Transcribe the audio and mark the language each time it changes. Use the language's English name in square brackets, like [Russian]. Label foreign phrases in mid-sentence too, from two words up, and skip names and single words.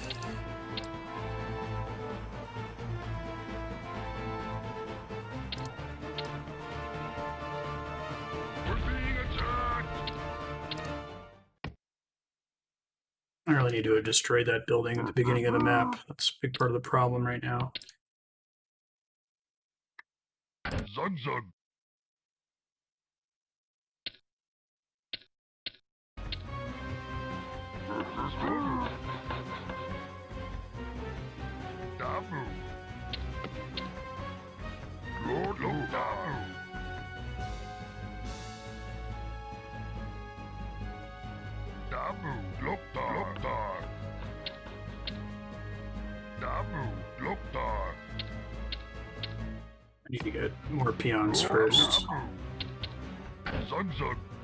[English] We're being attacked. I really need to have destroyed that building at the beginning of the map. That's a big part of the problem right now. Zug zug. Dabu. Lord Dabu. Dabu. Loktar. Dabu. Loktar. I need to get more peons first. Zug zug.